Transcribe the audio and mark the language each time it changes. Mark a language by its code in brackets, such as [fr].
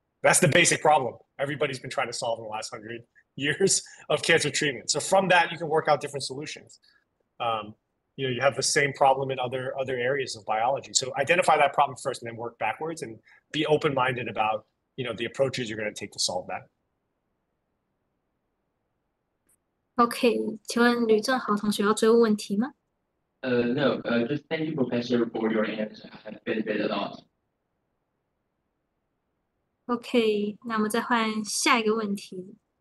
[en] That's the basic problem everybody's been trying to solve in the last 100 years of cancer treatment. So from that, you can work out different solutions. You have the same problem in other areas of biology. So identify that problem first and then work backwards, and be open-minded about, the approaches you're going to take to solve that. [zh] OK， 请问吕正豪同学要追问问题吗？ [en] No, just thank you, Professor, for your answer. I have benefited a lot. [zh] OK， 那我们再换下一个问题。